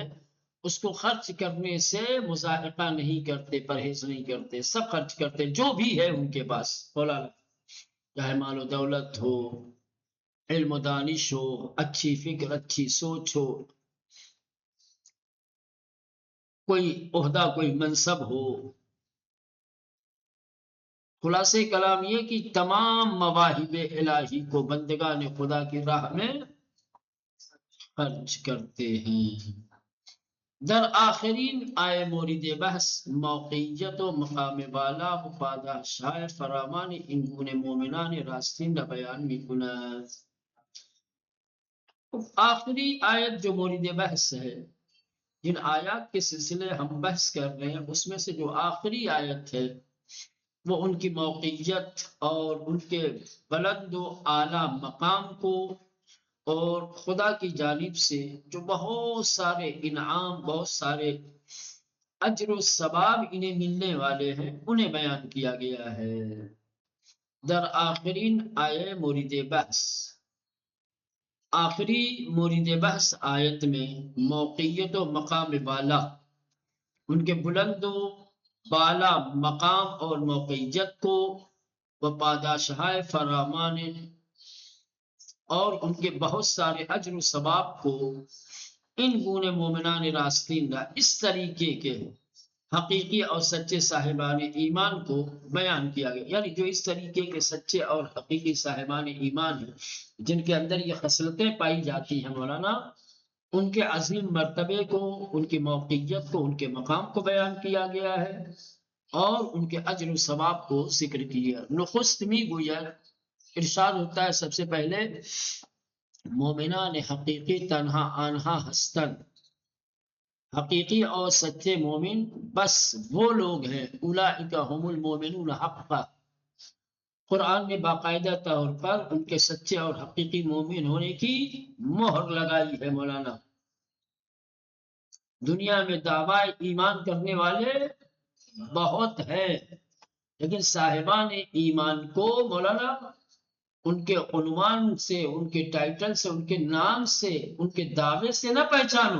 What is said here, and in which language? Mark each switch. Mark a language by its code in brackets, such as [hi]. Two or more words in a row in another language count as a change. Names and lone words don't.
[ur] اس کو خرچ کرنے سے مذائقہ نہیں کرتے، پرہیز نہیں کرتے، سب خرچ کرتے جو بھی ہے ان کے پاس، مولانا چاہے مال و دولت ہو، علم و دانش ہو، اچھی فکر، اچھی سوچ ہو، کوئی عہدہ، کوئی منصب ہو. خلاصے کلام یہ کہ تمام مواہب الہی کو بندگان خدا کی راہ میں خرچ کرتے ہیں. [fa] در آخرین آئے مورد بحث موقعیت و مقام بالا و پاداشهای فراوان این گونه مومنان راستین را بیان می‌کند. [ur] آخری آیت جو مورد بحث ہے، جن آیات کے سلسلے ہم بحث کر رہے ہیں، اس میں سے جو آخری آیت ہے وہ ان کی موقعیت اور ان کے بلند و اعلیٰ مقام کو اور خدا کی جانب سے جو بہت سارے انعام، بہت سارے اجر و ثواب انہیں ملنے والے ہیں، انہیں بیان کیا گیا ہے. [fa] در آخرین آیے مورد بحث، [ur] آخری مورد بحث آیت میں موقعیت و مقام بالا، ان کے بلند و بالا مقام اور موقعیت کو، [fa] و پاداشهای فراوان [ur] اور ان کے بہت سارے اجر و ثواب کو، [fa] ان گونے مومنان راستین را، [ur] اس طریقے کے حقیقی اور سچے صاحبان ایمان کو بیان کیا گیا. یعنی جو اس طریقے کے سچے اور حقیقی صاحبان ایمان ہیں، جن کے اندر یہ خصلتیں پائی جاتی ہیں مولانا، ان کے عظیم مرتبے کو، ان کی موقعیت کو، ان کے مقام کو بیان کیا گیا ہے اور ان کے اجر و ثواب کو ذکر کیا. [fa] نخست می گوید، [ur] ارشاد ہوتا ہے سب سے پہلے، [fa] مومنان حقیقی تنہا آنہا ہستن. [ur] حقیقی اور سچے مومن بس وہ لوگ ہیں، [ar] اولئک هم المؤمنون حقا. [ur] قرآن نے باقاعدہ طور پر ان کے سچے اور حقیقی مومن ہونے کی مہر لگائی ہے مولانا. دنیا میں دعوی ایمان کرنے والے بہت ہیں، لیکن صاحبان ایمان کو مولانا ان کے عنوان سے، ان کے ٹائٹل سے، ان کے نام سے، ان کے دعوے سے نہ پہچانو.